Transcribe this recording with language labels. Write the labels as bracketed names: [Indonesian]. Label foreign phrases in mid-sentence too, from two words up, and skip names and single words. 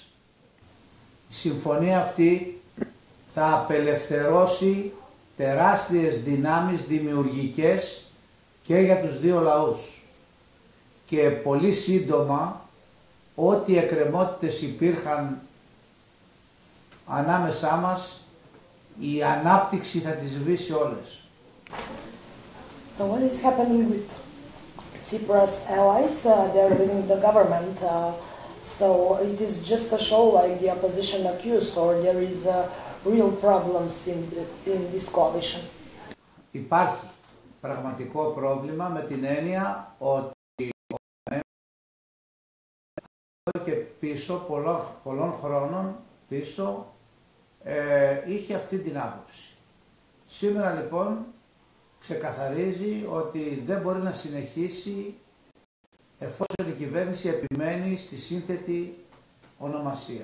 [Greek] Η συμφωνία αυτή θα απελευθερώσει τεράστιες δυνάμεις δημιουργικές και για τους δύο λαούς. και πολύ σύντομα ό,τι εκκρεμότητες υπήρχαν ανάμεσά μας, η ανάπτυξη θα τις σβήσει όλες. [English] So what is happening with Tsipras allies? They're leaving the government. So it is just a show like the opposition accused, or there is real problems in this coalition? [Greek] Υπάρχει πραγματικό πρόβλημα με την έννοια ότι και πίσω, πολλών χρόνων πίσω, είχε αυτή την άποψη. Σήμερα λοιπόν ξεκαθαρίζει ότι δεν μπορεί να συνεχίσει εφόσον η κυβέρνηση επιμένει στη σύνθετη ονομασία.